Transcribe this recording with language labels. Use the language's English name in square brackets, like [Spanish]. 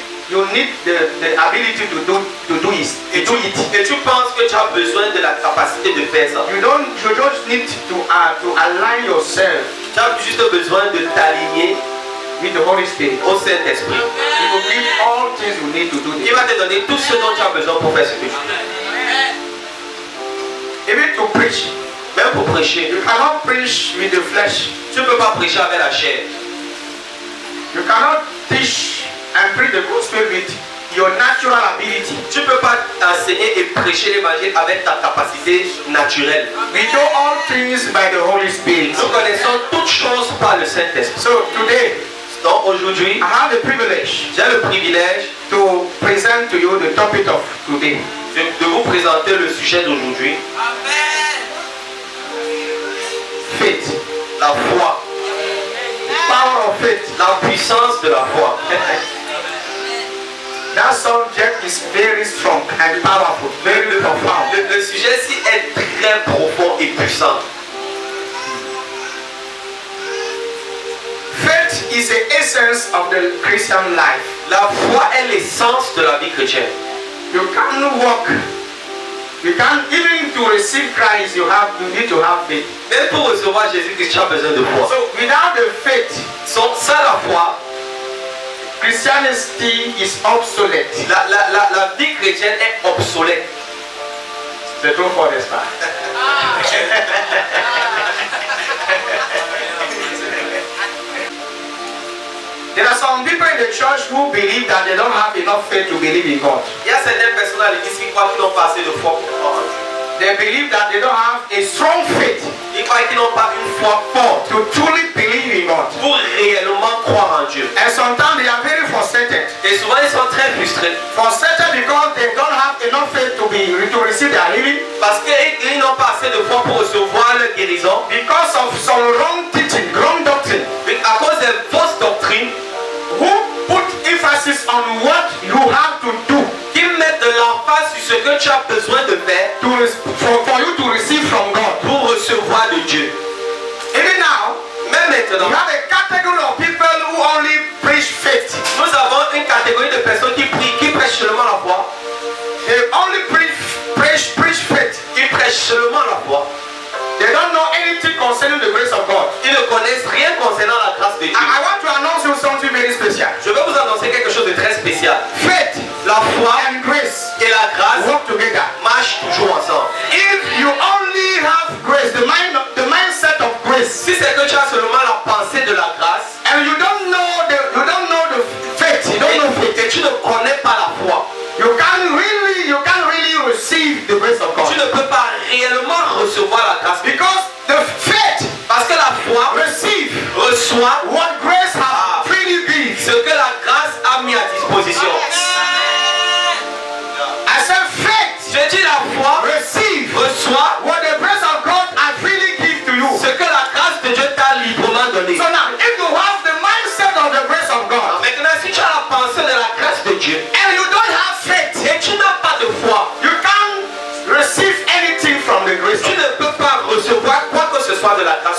[English] You need the ability to do it. [French] Et tu penses que tu as besoin de la capacité de faire ça. [English] You just need to align yourself. [French] Tu as juste besoin de t'aligner [English] with the Holy Spirit. [French] Au Saint-Esprit. [English] He will give all things you need to do this. [French] Il va te donner tout ce dont tu as besoin pour faire ce que tu veux. [English] Even to preach. [French] Même pour prêcher. [English] You cannot preach with the flesh. [French] Tu ne peux pas prêcher avec la chair. [English] You cannot teach and preach the gospel with your natural ability. [French] Tu ne peux pas enseigner et prêcher l'évangile avec ta capacité naturelle. [English] We do all things by the Holy Spirit. [French] Nous connaissons toutes choses par le Saint-Esprit. [English] So today, [French] donc aujourd'hui, [English] I have the privilege. [French] J'ai le privilège [English] to present to you the topic of today. [French] De vous présenter le sujet d'aujourd'hui. [English] Faith. [French] La foi. [English] Power of faith. [French] La puissance de la foi. [English] That subject is very strong and powerful, very profound. [French] Le sujet-ci est très profond et puissant. [English] Faith is the essence of the Christian life. [French] La foi est l'essence de la vie chrétienne. [English] You can't walk. You can't even to receive Christ. You need to have faith. [French] Même pour recevoir Jésus-Christ, tu as besoin de foi. [English] So without the faith, [French] sans la foi, [English] Christianity is obsolete. [French] La vie chrétienne est obsolète. C'est trop fort, n'est-ce pas? [English] There are some people in the church who believe that they don't have enough faith to believe in God. [French] Il y a certaines personnes à l'église qui croient qu'ils n'ont pas assez de foi pour croire en Dieu. [English] They believe that they don't have a strong faith. [French] Ils croient qu'ils n'ont pas une foi forte [English] to truly believe in God. [French] Pour réellement croire en Dieu. [English] And sometimes they are very frustrated. [French] Et souvent ils sont très frustrés. [English] Frustrated because they don't have enough faith to receive their healing. [French] Parce qu'ils n'ont pas assez de foi pour recevoir leur guérison. [English] Because of some wrong teaching, wrong doctrine. [French] À cause des fausses doctrines. [English] Who put emphasis on what you have to do. [French] Qui mettent de l'emphase sur ce que tu as besoin de faire [English] for you to receive from God. [French] Pour recevoir de Dieu. [English] Even now, [French] même maintenant, [English] we have a category of people who only preach faith. [French] Nous avons une catégorie de personnes qui prêchent seulement la foi. [English] They only preach faith. [French] Ils prêchent seulement la foi. [English] They don't know anything concerning the grace of God. [French] Ils ne connaissent rien concernant la grâce de Dieu. [English] I want to announce you something very special. [French] Je vais vous annoncer quelque chose de très spécial. [English] Faith, [French] la foi [English] and grace [French] et la grâce [English] work together. [French] Marchent toujours ensemble. [English] If you only have grace, the mindset of grace. [French] Si c'est que tu as seulement la pensée de la grâce, [English] and you don't know the faith, you don't know faith, [French] et tu ne connais pas la foi, [English] you can't really receive the grace of God. [French] Tu ne peux pas réellement recevoir la grâce. [English] Because the faith, [French] parce que la foi reçoit [English] what grace has freely given. [French] Ce que la grâce a mis à disposition. [English] I said faith. [French] Je dis la foi reçoit [English] what the grace of God has freely given to you. [French] Ce que la grâce de Dieu t'a librement donné. [English] So now, if you have the mindset of the grace of God, [French] maintenant si tu as la pensée de la grâce de Dieu, [English] and you don't have faith, [French] et tu n'as pas de foi, [English] you can't receive anything from the grace. [French] Tu ne peux pas recevoir quoi que ce soit de la grâce.